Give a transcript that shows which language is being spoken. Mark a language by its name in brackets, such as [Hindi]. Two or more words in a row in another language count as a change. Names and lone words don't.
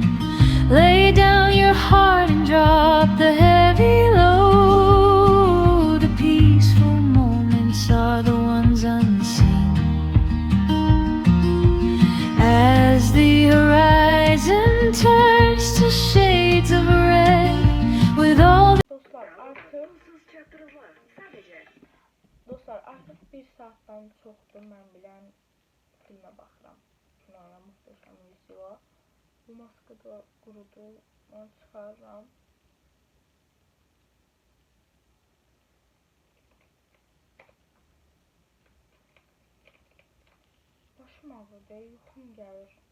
[English] Lay down your heart and drop the heavy load. The peaceful moments are the ones unseen. As the horizon turns to shades of red, with all the [Azerbaijani] Dostlar, artıq bir saatdən çoxdur mən bilən filmə baxıram. Kinoya Muhteşem Yüzyıla. Bu maska da qurudu, onu çıxarıram. Başım ağrıdı, yuxum gəlir.